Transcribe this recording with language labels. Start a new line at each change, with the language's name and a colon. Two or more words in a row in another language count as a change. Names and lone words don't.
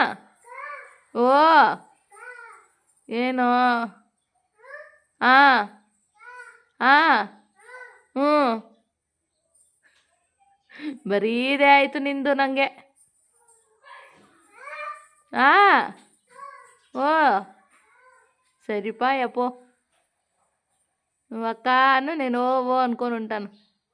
Kannada: ಓ ಏನೋ. ಹಾಂ ಹಾಂ ಹ್ಞೂ. ಬರೀ ಇದೇ ಆಯಿತು ನಿಂದು ನನಗೆ.
Telugu: ಹಾಂ ಓ సరిపాయపో. నువ్వు అక్క అను నేను ఓ ఓ అనుకొని ఉంటాను.